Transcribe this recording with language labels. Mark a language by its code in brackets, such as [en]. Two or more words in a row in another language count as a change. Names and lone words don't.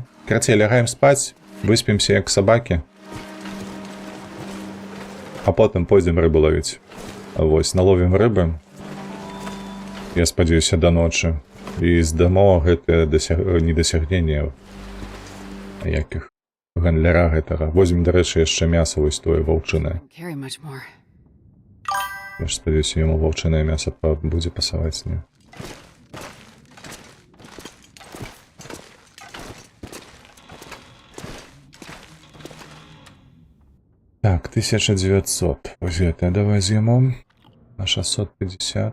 [be] Карацей, лягаем спаць, выспімся як сабакі. А потым пойдзем рыбу ловіць. Вось, наловім рыбы. Я спадзяюся да ночы. І здамо гэтае недасягненне якіх гандляра гэтага. Возьмем, дарэчы, яшчэ мяса вось тое ваўчынае. [en] Carry much more. [be] Я ж спадзяюся, яму ваўчынае мяса будзе пасаваць не. Так, 1900. Вось гэта давай з'їмо. На 650.